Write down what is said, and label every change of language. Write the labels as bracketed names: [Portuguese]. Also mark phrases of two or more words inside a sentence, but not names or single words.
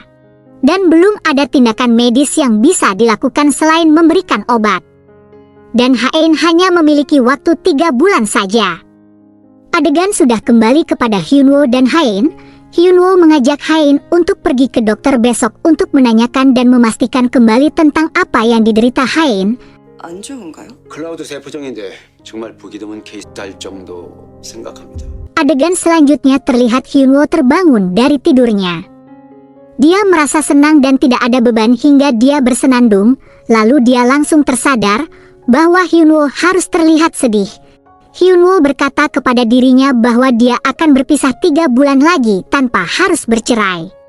[Indonesian] Dan belum ada tindakan medis yang bisa dilakukan selain memberikan obat. Dan Hain hanya memiliki waktu 3 bulan saja. Adegan sudah kembali kepada Hyunwoo dan Hain. Hyunwoo mengajak Hain untuk pergi ke dokter besok untuk menanyakan dan memastikan kembali tentang apa yang diderita Hain. [Korean] 안 좋은가요? 클라우드 세포종인데 정말 보기 드문 케이스일 정도 생각합니다. [Indonesian] Adegan selanjutnya terlihat Hyunwoo terbangun dari tidurnya. Dia merasa senang dan tidak ada beban hingga dia bersenandung. Lalu dia langsung tersadar bahwa Hyunwoo harus terlihat sedih. Hyunwoo berkata kepada dirinya bahwa dia akan berpisah 3 bulan lagi tanpa harus bercerai.